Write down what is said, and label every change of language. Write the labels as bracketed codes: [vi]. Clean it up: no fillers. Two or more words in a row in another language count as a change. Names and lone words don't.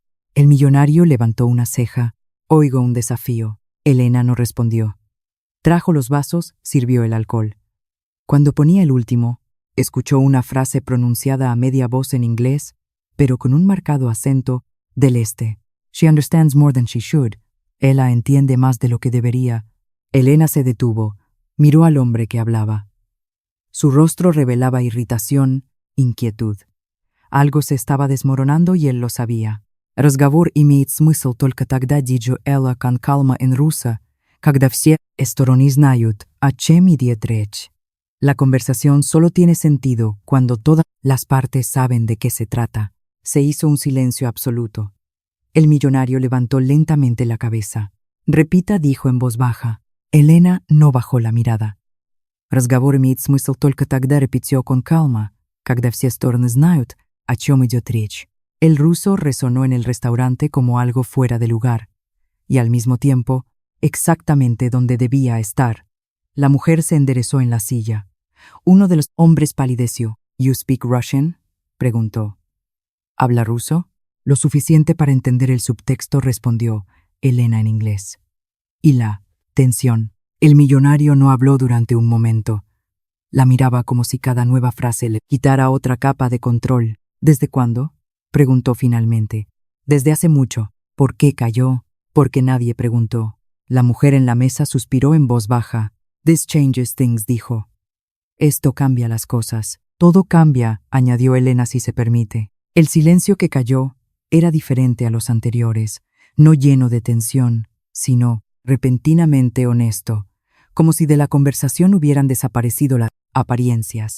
[es] El millonario levantó una ceja. Oigo un desafío. Elena no respondió. Trajo los vasos, sirvió el alcohol. Cuando ponía el último, escuchó una frase pronunciada a media voz en inglés, pero con un marcado acento del este. [en] She understands more than she should. [es] Ella entiende más de lo que debería. Elena se detuvo, miró al hombre que hablaba. Su rostro revelaba irritación, inquietud. Algo se estaba desmoronando y él lo sabía. [ru] Разговор имеет смысл только тогда, [es] диjo Ella con calma en rusa, [ru] когда все стороны знают, о чем идет речь. [es] La conversación solo tiene sentido cuando todas las partes saben de qué se trata. Se hizo un silencio absoluto. El millonario levantó lentamente la cabeza. Repita, dijo en voz baja. Elena no bajó la mirada. [ru] Разговор имеет смысл только тогда, [es] repitió con calma, [ru] когда все стороны знают, о чем идет речь. [es] El ruso resonó en el restaurante como algo fuera de lugar, y al mismo tiempo, exactamente donde debía estar. La mujer se enderezó en la silla. Uno de los hombres palideció. [en] ¿You speak Russian?, [es] preguntó. ¿Habla ruso? Lo suficiente para entender el subtexto, respondió Elena en inglés. Y la tensión. El millonario no habló durante un momento. La miraba como si cada nueva frase le quitara otra capa de control. ¿Desde cuándo?, preguntó finalmente. Desde hace mucho. ¿Por qué calló? Porque nadie preguntó. La mujer en la mesa suspiró en voz baja. [en] This changes things, [es] dijo. Esto cambia las cosas. Todo cambia, añadió Elena, si se permite. El silencio que cayó era diferente a los anteriores, no lleno de tensión, sino repentinamente honesto, como si de la conversación hubieran desaparecido las apariencias.